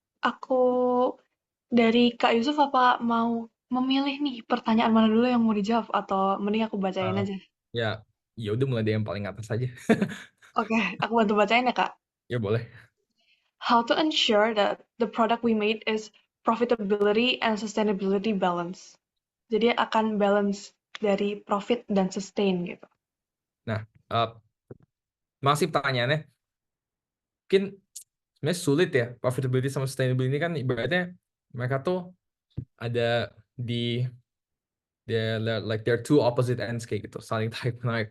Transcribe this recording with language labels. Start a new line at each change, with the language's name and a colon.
Indonesian: Aku dari Kak Yusuf apa mau memilih nih pertanyaan mana dulu yang mau dijawab atau mending aku bacain Uh, aja? ya, ya udah mulai dari yang paling atas aja. Oke, aku bantu bacain ya Kak. Ya boleh.
English: How to ensure that the product we made is profitability and sustainability balance.
Indonesian: Jadi akan balance dari profit dan sustain gitu. Nah, masih pertanyaannya, mungkin sebenarnya sulit ya, profitability sama sustainability ini kan ibaratnya mereka tuh ada di they're two opposite ends kayak gitu, saling tarik menarik.